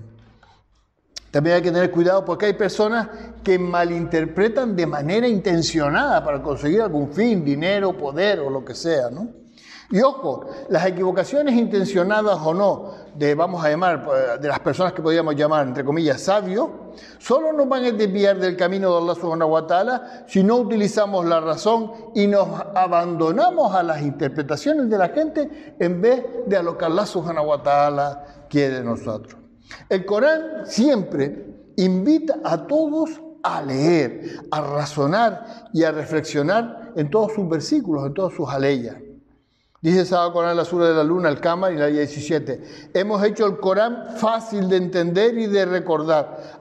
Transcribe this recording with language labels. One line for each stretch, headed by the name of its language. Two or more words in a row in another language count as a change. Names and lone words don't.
Spanish: También hay que tener cuidado porque hay personas que malinterpretan de manera intencionada para conseguir algún fin, dinero, poder o lo que sea, ¿no? Y ojo, las equivocaciones intencionadas o no de las personas que podríamos llamar, entre comillas, sabios, solo nos van a desviar del camino de
Arabic: الله سبحانه وتعالى
Spanish: si no utilizamos la razón y nos abandonamos a las interpretaciones de la gente en vez de a lo que
Arabic: الله سبحانه وتعالى
Spanish: quiere de nosotros. El Corán siempre invita a todos a leer, a razonar y a reflexionar en todos sus versículos, en todas sus aleyas. Dice Sagrado Corán en la sura de la luna, el Qamar y la ayah 17. Hemos hecho el Corán fácil de entender y de recordar.